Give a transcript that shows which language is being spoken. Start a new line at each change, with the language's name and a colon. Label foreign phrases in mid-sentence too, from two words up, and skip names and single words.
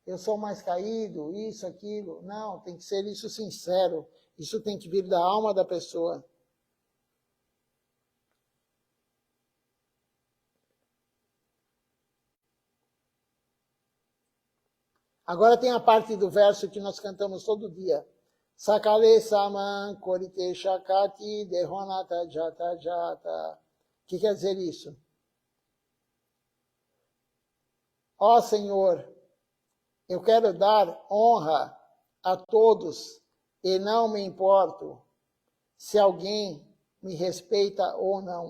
Portuguese: eu sou mais caído, isso, aquilo. Não, tem que ser isso sincero. Isso tem que vir da alma da pessoa. Agora tem a parte do verso que nós cantamos todo dia.
Bangla: সকলে সম্মান করিতে শকতি দেহ নাথ যথা যথ.
Portuguese: O que quer dizer isso? Ó Senhor, eu quero dar honra a todos e não me importo se alguém me respeita ou não.